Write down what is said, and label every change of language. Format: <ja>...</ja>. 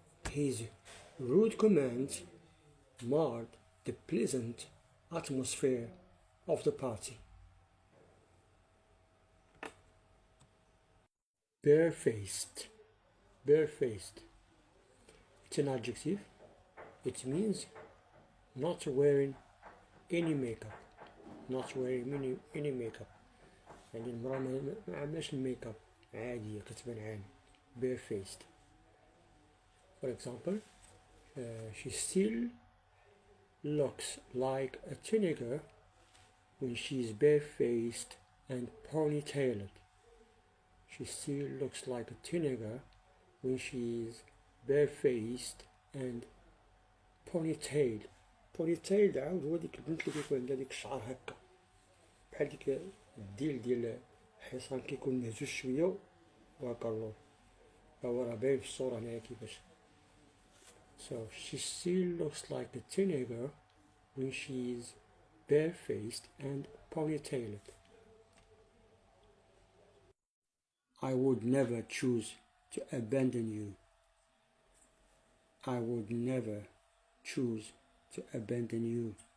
<en>His rude comments marred the pleasant atmosphere of the party. Barefaced. It's an adjective. It means not wearing any makeup.</en> <ar>يعني المرأة ما عملش الميك اب عادية كتبان عادي.</ar> <en>Barefaced. For example, she still looks like a teenager when she's barefaced and ponytailed. She still looks like a teenager when she's barefaced and ponytailed.</en> <ar>Ponytailed عاود هو ديك البنت اللي كيكون عندها ديك الشعر هكا بحال ديك الديل ديال الحصان كيكون مهزوز شوية وهكا اللور. هو راه باين في الصورة هنايا كيفاش.</ar> <en>So she still looks like a teenager when she's barefaced and ponytailed. I would never choose to abandon you. I would never choose to abandon you.</en>